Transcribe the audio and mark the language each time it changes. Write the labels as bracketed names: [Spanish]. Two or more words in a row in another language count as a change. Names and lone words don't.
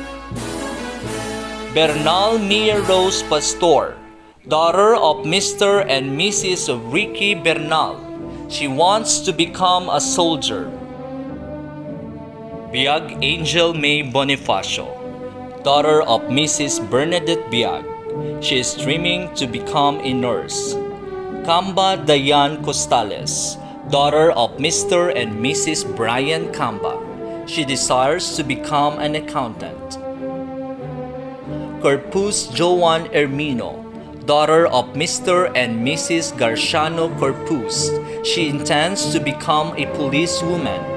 [English] Bernal Mia Rose Pastor, daughter of Mr. and Mrs. Ricky Bernal, she wants to become a soldier. Biag Angel May Bonifacio, daughter of Mrs. Bernadette Biag, she is dreaming to become a nurse. Camba Dayan Costales, daughter of Mr. and Mrs. Brian Camba, she desires to become an accountant. Corpus Joan Ermino, daughter of Mr. and Mrs. Garciano Corpus, she intends to become a policewoman.